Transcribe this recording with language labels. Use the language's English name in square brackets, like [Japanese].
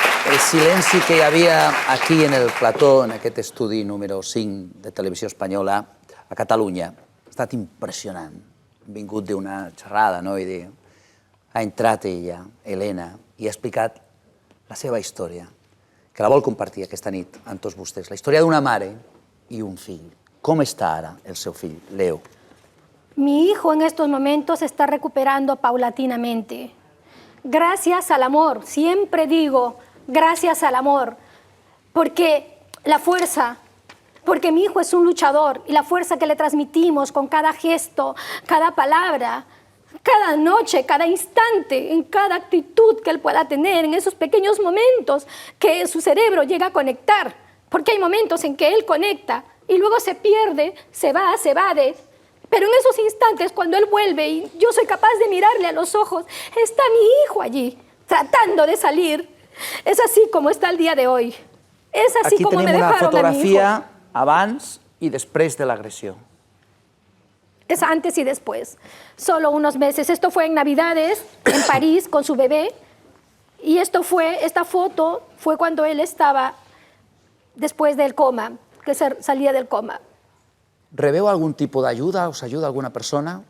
[Catalan] El silenci que hi havia aquí en el plató, en aquest estudi número 5 de Televisió Espanyola, a Catalunya, ha estat impressionant. Hem vingut d'una xerrada, no? Ha entrat ella, Helena, i ha explicat la seva història, que la vol compartir aquesta nit amb tots vostès. La història d'una mare i un fill. Com està ara el seu fill, Leo? [Spanish] Mi hijo en estos momentos se está recuperando paulatinamente. Gracias al amor, siempre digo, gracias al amor, porque la fuerza, porque mi hijo es un luchador y la fuerza que le transmitimos con cada gesto, cada palabra, cada noche, cada instante, en cada actitud que él pueda tener, en esos pequeños momentos que su cerebro llega a conectar, porque hay momentos en que él conecta y luego se pierde, se va, se evade, pero en esos instantes cuando él vuelve y yo soy capaz de mirarle a los ojos, está mi hijo allí, tratando de salir. Es así como está el día de hoy. Es así [Catalan] aquí [Spanish] como me [Catalan] tenim una [Spanish] dejaron a mi hijo. [Catalan] fotografia abans i després de l'agressió. [Spanish] Es antes y después, solo unos meses. Esto fue en Navidades, en París, con su bebé. Y esta foto fue cuando él estaba después del coma, que salía del coma. ¿Rebeu algún tipo de ayuda? ¿Os ayuda alguna persona?